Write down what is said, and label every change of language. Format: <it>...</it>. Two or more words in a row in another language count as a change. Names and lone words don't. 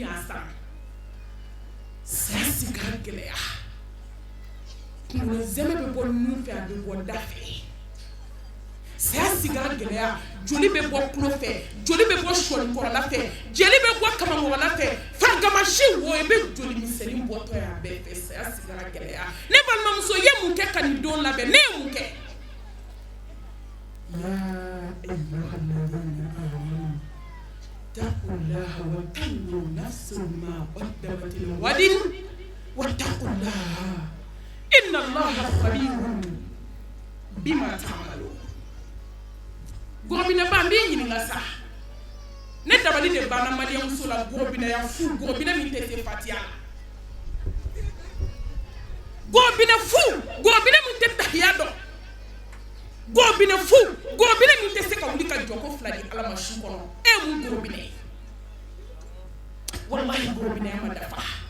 <bm>y'a san saya sigara gɛlɛya kunkolo zɛmɛ bɛ bɔ nun fɛ a bɛ bɔ da fɛ saya sigara gɛlɛya joli bɛ bɔ tulo fɛ joli bɛ bɔ sɔnikɔrɔla fɛ jeli bɛ bɔ kamakɔrɔla fɛ farigamasi wo i bɛ joli misɛnnin bɔtɔ ye a bɛɛ fɛ saya sigara gɛlɛya ne balimamuso i ye mun kɛ ka nin don labɛn ne ye mun kɛ</bm> <ar>اتقوا الله ولتنظر نفس ما قدمت لغد واتقوا الله إن الله خبير بما تعملون</ar> <bm>gorobinɛ ba n b'i ɲininka sa ne dabali de banna maliyɛnmuso la gorobinɛya fu gorobinɛ min tɛ se fatiya la gorobinɛ fu gorobinɛ min tɛ tahiya dɔn gorobinɛ fu gorobinɛ min tɛ se ka wuli ka jɔ ko fila di Ala ma su kɔnɔ e ye mun gorobinɛ ye walahi gorobinɛya ma dafa</bm>